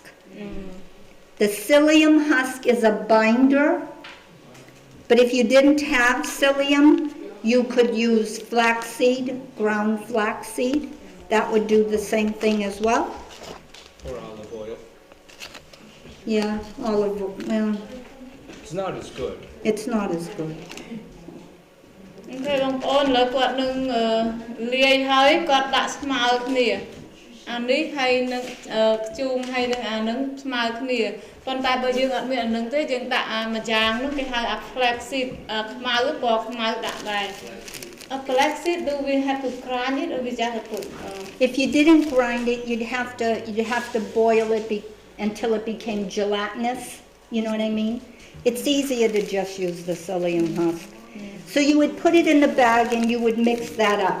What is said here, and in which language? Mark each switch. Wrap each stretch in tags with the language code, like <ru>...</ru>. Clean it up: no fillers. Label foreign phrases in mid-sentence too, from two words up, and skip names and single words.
<en>The psyllium husk is a binder, but if you didn't have psyllium, you could use flaxseed, ground flaxseed. That would do the same thing as well. Or olive oil. Yeah, olive oil. Well, It's not as good. it's not as good.</en> <km>គេបងប្អូនឥឡូវគាត់នឹងលាយហើយគាត់ដាក់ស្មើគ្នាអានេះហើយនឹងខ្ជូងហើយនឹងអានឹងស្មើគ្នាប៉ុន្តែបើយើងអត់មានអានឹងទេយើងដាក់អាមួយយ៉ាងនោះគេហៅអា</km> <en>flax seed</en> <km>ខ្មៅពណ៌ខ្មៅដាក់ដែរ</km> <en>A flax seed do we have to grind it or we just have to put If you didn't grind it, you'd have to boil it until it became gelatinous. You know what I mean? It's easier to just use the psyllium husk. So you would put it in the bag and you would mix that up.</en>